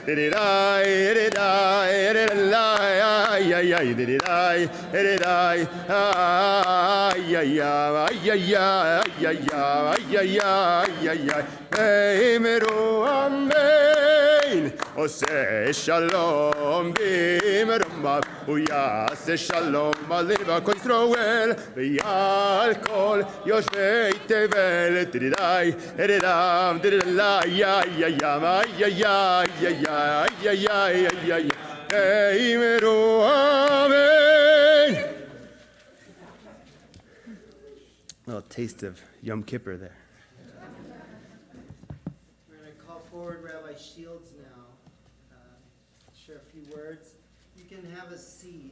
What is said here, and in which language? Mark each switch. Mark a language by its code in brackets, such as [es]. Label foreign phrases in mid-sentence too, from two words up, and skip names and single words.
[he] אמרו אמן עושה שלום במרומיו הוא יעשה שלום עלינו ועל כל ישראל ועל כל יושבי תבל דרידי דרידם דרידי יא יא יא יא יא יא יא יא אמרו amen. [en] A little taste of Yom Kippur there. We're going to call forward Rabbi Shields now, share a few words. You can have a seat.